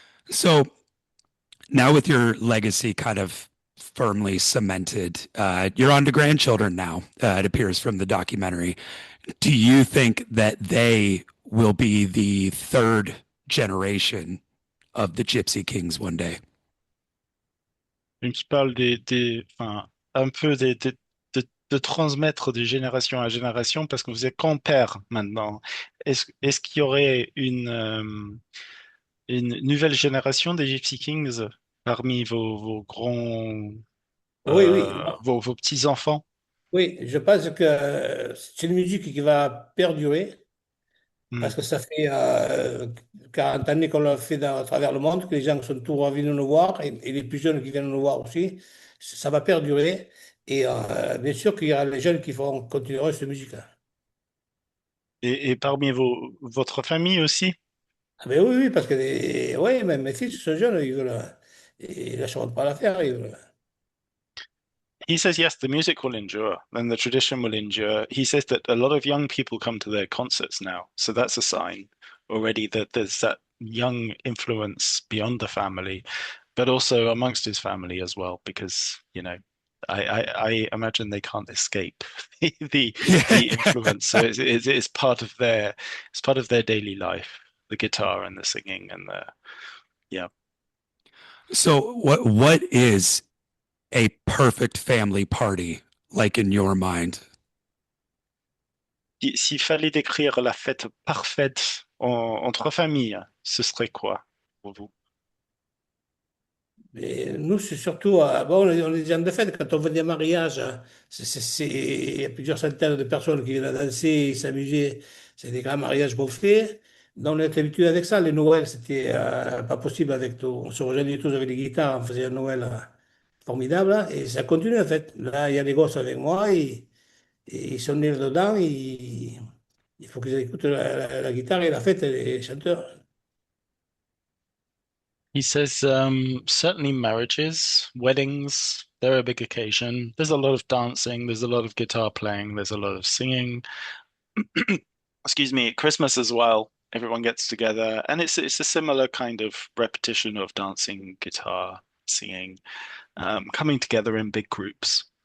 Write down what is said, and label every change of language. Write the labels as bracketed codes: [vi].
[en] So now with your legacy kind of firmly cemented, you're on to grandchildren now, it appears from the documentary. Do you think that they will be the third generation of the Gypsy Kings one day? [fr] Il me parle enfin, un peu de transmettre de génération à génération parce que vous êtes grand-père maintenant. Est-ce qu'il y aurait une nouvelle génération des Gypsy Kings parmi vos grands, Oui, oui, vos petits-enfants? oui, je pense que c'est une musique qui va perdurer Hmm. parce que ça fait 40 années qu'on l'a fait à travers le monde, que les gens sont tous venus nous voir et les plus jeunes qui viennent nous voir aussi. Ça va perdurer et bien sûr qu'il y aura les jeunes qui vont continuer cette musique-là. Et parmi votre famille aussi? Ah ben oui, oui, parce que ouais, même mes fils sont jeunes, ils lâcheront pas l'affaire. [en] He says, yes, the music will endure and the tradition will endure. He says that a lot of young people come to their concerts now. So that's a sign already that there's that young influence beyond the family, but also amongst his family as well, because, I imagine they can't escape the Yeah. the influence. So it's part of their daily life, the guitar and the singing and the yeah. So what is a perfect family party like in your mind? [fr] S'il fallait décrire la fête parfaite entre familles, ce serait quoi pour vous? Et nous, c'est surtout, bon, on est des gens de fête, quand on veut des mariages, il y a plusieurs centaines de personnes qui viennent danser, s'amuser, c'est des grands mariages beaux faits. Donc, on est habitué avec ça. Les Noëls, c'était pas possible avec tout. On se rejoignait tous avec les guitares, on faisait un Noël formidable, hein, et ça continue en fait. Là, il y a des gosses avec moi, et ils sont nés dedans, il faut qu'ils écoutent la guitare et la fête et les chanteurs. [en] He says certainly marriages, weddings, they're a big occasion. There's a lot of dancing, there's a lot of guitar playing, there's a lot of singing. Excuse me, Christmas as well. Everyone gets together, and it's a similar kind of repetition of dancing, guitar, singing, coming together in big groups.